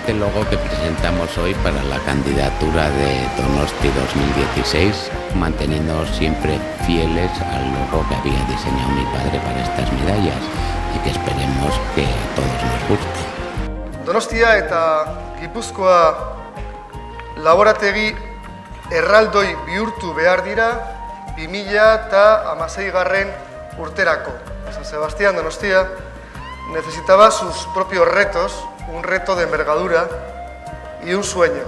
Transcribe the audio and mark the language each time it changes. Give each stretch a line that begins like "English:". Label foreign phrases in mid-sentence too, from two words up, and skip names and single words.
Spanish: logo que presentamos hoy para la candidatura de Donosti 2016, manteniendo siempre fieles al logo que había diseñado mi padre para estas medallas y que esperemos que a todos nos guste.
Basque: Donostia eta Gipuzkoa laborategi erraldoi bihurtu behar dira 2016 urterako.
Spanish: San Sebastián Donostia necesitaba sus propios retos, un reto de envergadura y un sueño.